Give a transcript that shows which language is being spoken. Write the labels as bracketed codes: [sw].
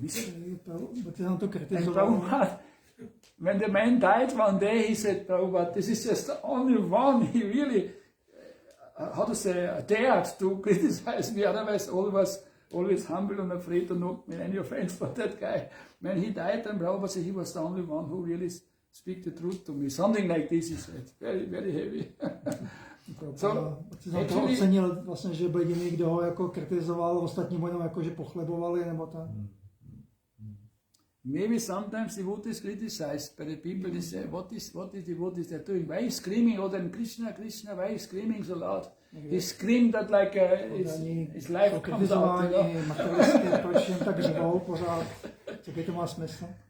[en] He said, and Prabhupada, when the man died one day, he said, Prabhupada, this is just the only one he really, dared to criticize me. Otherwise, always humble and afraid to not make any offense for that guy. When he died, then Prabhupada said he was the only one who really speak the truth to me. Something like this, he said. Very, very heavy. So, actually, [cs] ocenil vlastně, že byl jediný, kdo ho jako kritizoval, ostatní jenom jako, že pochlebovali, nebo tak. [en] Maybe sometimes the devotees criticized by the people. They say, what is the devotees they're doing? Why is screaming all them Krishna, Krishna? Why is screaming so loud? He screamed that like his life comes out. [cs] Proč jen tak řvou pořád? Jaký to má smysl?